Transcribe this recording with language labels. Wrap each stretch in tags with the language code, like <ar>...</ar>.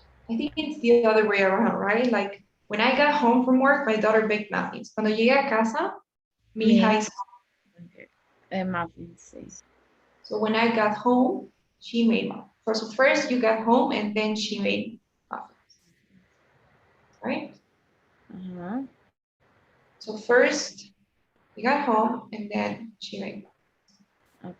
<en>I think it's the other way around, right? Like when I got home from work, my daughter baked muffins.</en> <es>Cuando llegué a casa, mi hija hizo. Muffins, sí.</es> <en>So when I got home, she made muffins. So first you got home and then she made muffins, right? Uh-huh. So first you got home and then she made muffins.</en>